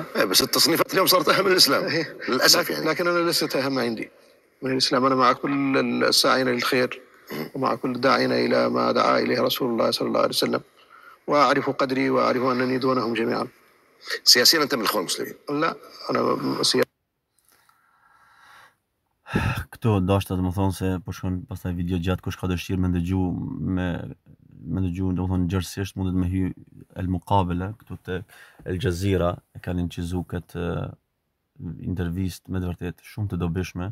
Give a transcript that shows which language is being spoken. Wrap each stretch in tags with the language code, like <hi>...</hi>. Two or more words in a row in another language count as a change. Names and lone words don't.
<ar>بس التصنيفات اليوم صارت أهم من الإسلام للأسف يعني. لكن أنا لست أهم عندي من الإسلام. أنا مع كل الساعين للخير ومع كل الداعين إلى ما دعا إليه رسول الله صلى الله عليه وسلم، وأعرف قدري وأعرف أنني دونهم جميعا. سياسيا أنت من الإخوان المسلمين؟ لا، أنا سياسي.</ar> <sq>Këto dashta të më thonë se po shkon pastaj video gjatë, kush ka dëshirë me ndëgju domethënë gjërësisht mundet me hy El Muqabala këtu te El Jazeera, e kanë incizu këtë intervistë me të vërtet shumë të dobishme.</sq>